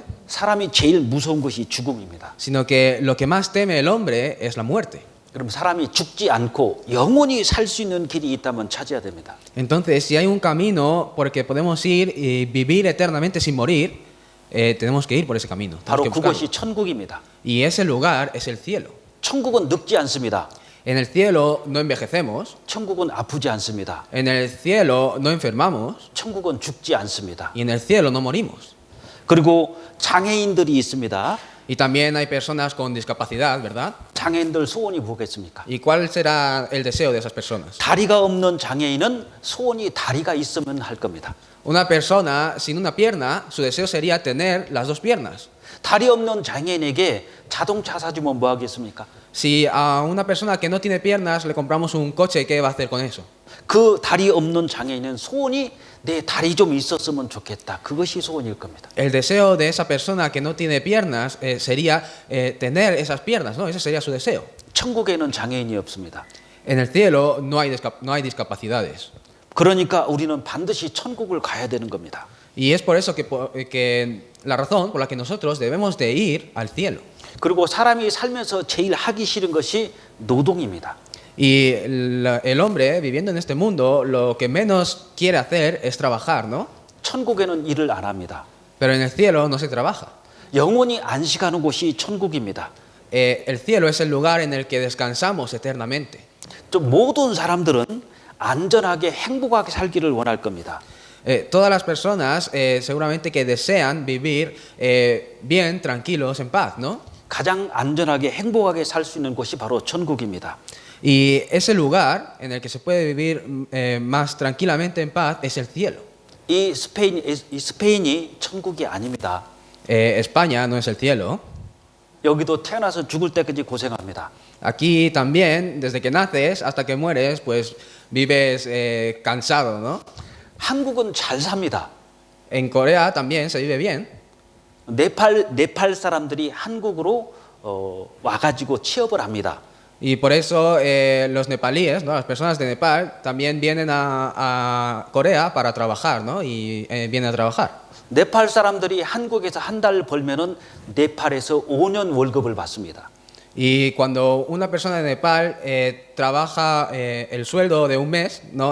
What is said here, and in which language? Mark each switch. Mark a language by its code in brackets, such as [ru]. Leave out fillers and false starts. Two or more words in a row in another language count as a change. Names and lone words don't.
[ko] 사람이 제일 무서운 것이 죽음입니다. [es] Sino que lo que más teme el hombre es la muerte. [ko] 그럼 사람이 죽지 않고 영원히 살 수 있는 길이 있다면 찾아야 됩니다. [es] Entonces, si hay un camino por el que podemos ir y vivir eternamente sin morir, tenemos que ir por ese camino. [ko] 바로 [es] Tenemos que buscarlo. [ko] 그것이 천국입니다. [es] Y ese lugar es el cielo. [ko] 천국은 늙지 않습니다. [es] En el cielo no envejecemos. [ko] 천국은 아프지 않습니다. [es] En el cielo no enfermamos. [ko] 천국은 죽지 않습니다. [es] Y en el cielo no morimos. [ko] 그리고 장애인들이 있습니다. [es] Y también hay personas con discapacidad, ¿verdad? [ko] 장애인들 소원이 뭐겠습니까? [es] ¿Y cuál será el deseo de esas personas? [ko] 다리가 없는 장애인은 소원이 다리가 있으면 할 겁니다. [es] Una persona sin una pierna, su deseo sería tener las dos piernas. [ko] 다리 없는 장애인에게 자동차 사주면 뭐 하겠습니까? [es] Si a una persona que no tiene piernas le compramos un coche, ¿qué va a hacer con eso? [ko] 그 다리 없는 장애인은 소원이 내 다리 좀 있었으면 좋겠다. 그것이 소원일 겁니다. [es] El deseo de esa persona que no tiene piernas sería tener esas piernas, ¿no? Ese sería su deseo. [ko] 천국에는 장애인이 없습니다. [es] En el cielo no hay discapacidades. [ko] 그러니까 우리는 반드시 천국을 가야 되는 겁니다. [es] Y es por eso que la razón por la que nosotros debemos de ir al cielo. [ko] 그리고 사람이 살면서 제일 하기 싫은 것이 노동입니다. [es] Y el hombre viviendo en este mundo lo que menos quiere hacer es trabajar, ¿no? [ko] 천국에는 일을 안 합니다. [es] Pero en el cielo no se trabaja. [ko] 영원히 안식하는 곳이 천국입니다. [es] El cielo es el lugar en el que descansamos eternamente. [ko] 좀 모든 사람들은 안전하게 행복하게 살기를 원할 겁니다. [es] Todas las personas seguramente que desean vivir bien, tranquilos, en paz, ¿no? [ko] 가장 안전하게 행복하게 살 수 있는 곳이 바로 천국입니다. [es] Y ese lugar en el que se puede vivir más tranquilamente en paz es el cielo. [ko] 이 스페인이 천국이 아닙니다. [es] España no es el cielo. [ko] 여기도 태어나서 죽을 때까지 고생합니다. [es] Aquí también, desde que naces hasta que mueres, pues vives cansado, ¿no? [ko] 한국은 잘 삽니다. [es] En Corea también se vive bien. [ko] 네팔 사람들이 한국으로 와가지고 취업을 합니다. [es] Y por eso los nepalíes, ¿no? Las personas de Nepal también vienen a Corea para trabajar, ¿no? Y vienen a trabajar. [ko] 네팔 사람들이 한국에서 한 달 벌면은 네팔에서 5년 월급을 받습니다. [es] Y cuando una persona de Nepal trabaja el sueldo de un mes, ¿no?